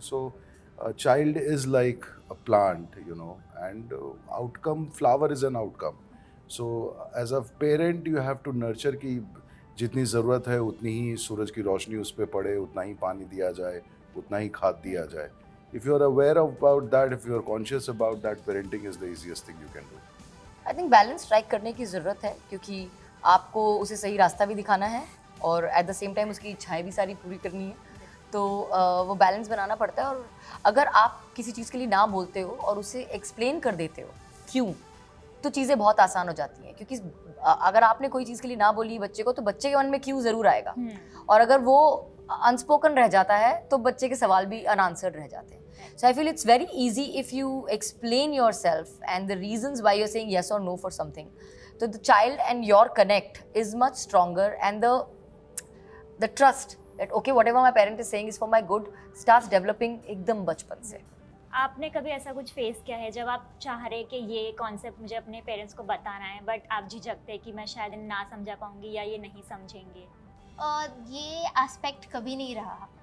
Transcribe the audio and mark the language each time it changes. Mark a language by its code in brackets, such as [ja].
[en] So child is like a plant, you know, and outcome, flower is an outcome. So as a parent you have to nurture [hi] कि जितनी ज़रूरत है उतनी ही सूरज की रोशनी उस पर पड़े, उतना ही पानी दिया जाए, उतना ही खाद दिया जाए। [en] If you are aware about that, if you are conscious about that, parenting is the easiest thing you can do. I think balance strike [hi] करने की ज़रूरत है, क्योंकि आपको उसे सही रास्ता भी दिखाना है और [en] at the same time [hi] उसकी इच्छाएं भी सारी पूरी करनी है, तो वो बैलेंस बनाना पड़ता है। और अगर आप किसी चीज़ के लिए ना बोलते हो और उसे एक्सप्लेन कर देते हो क्यों, तो चीज़ें बहुत आसान हो जाती हैं। क्योंकि अगर आपने कोई चीज़ के लिए ना बोली बच्चे को, तो बच्चे के मन में क्यों ज़रूर आएगा, और अगर वो अनस्पोकन रह जाता है तो बच्चे के सवाल भी अनआंसर्ड रह जाते हैं। [en] So I feel it's very easy if you explain yourself and the reasons why you're saying yes or no for something. So the child and your connect is much stronger, and the trust that okay, whatever my parent is saying is for my good starts developing [hi] एकदम बचपन से। आपने कभी ऐसा कुछ face किया है जब आप चाह रहे कि ये कॉन्सेप्ट मुझे अपने पेरेंट्स को बताना है, बट आप झिझकते कि मैं शायद ना समझा पाऊंगी या ये नहीं समझेंगे? ये एस्पेक्ट कभी नहीं रहा।